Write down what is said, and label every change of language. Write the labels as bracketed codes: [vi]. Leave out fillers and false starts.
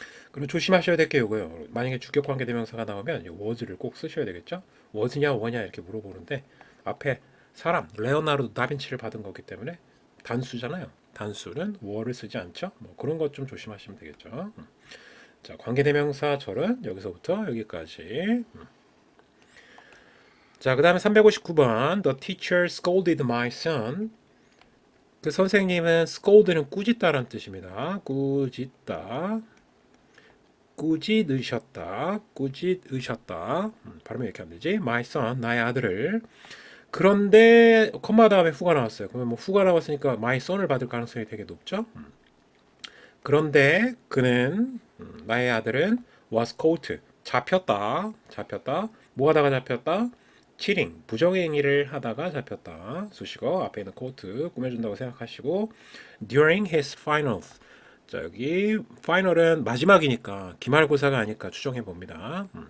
[ko] 그리고 조심하셔야 될 게 이거예요. 만약에 주격 관계 대명사가 나오면 이 was를 꼭 쓰셔야 되겠죠. was냐 뭐냐 이렇게 물어보는데 앞에 사람 레오나르도 다빈치를 받은 거기 때문에 단수잖아요. 단수는 were를 쓰지 않죠. 뭐 그런 것 좀 조심하시면 되겠죠. 자, 관계대명사 절은 여기서부터 여기까지. [en] 자, [ko] 그 다음에 [en] 359번 The teacher scolded my son. [ko] 그 선생님은 scold는 꾸짖다라는 뜻입니다. 꾸짖다. 꾸짖으셨다. 꾸짖으셨다. 발음이 이렇게 하면 되지. [en] My son, [ko] 나의 아들을. 그런데 콤마 다음에 후가 나왔어요. 그러면 뭐 후가 나왔으니까 my son을 받을 가능성이 되게 높죠. 그런데 그는 나의 아들은 [en] was caught [ko] 잡혔다 뭐 하다가 잡혔다 [en] cheating [ko] 부정행위를 하다가 잡혔다 수식어 앞에 있는 caught 꾸며준다고 생각하시고 [en] during his finals [ko] 자 여기 final은 마지막이니까 기말고사가 아닐까 추정해 봅니다.